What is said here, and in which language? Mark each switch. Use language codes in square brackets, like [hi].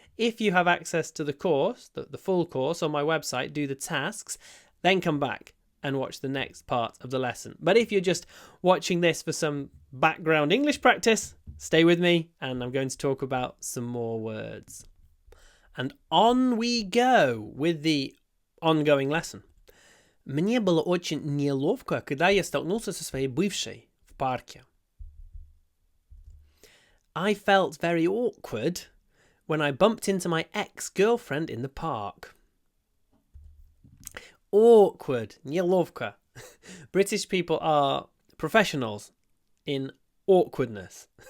[en] If you have access to the course, the full course on my website, do the tasks, then come back and watch the next part of the lesson. But if you're just watching this for some background English practice, stay with me and I'm going to talk about some more words. And on we go with the ongoing lesson. [ru] Мне было очень неловко, когда я столкнулся со своей бывшей в парке. [en] I felt very awkward when I bumped into my ex-girlfriend in the park. Awkward, неловко. British people are professionals in awkwardness.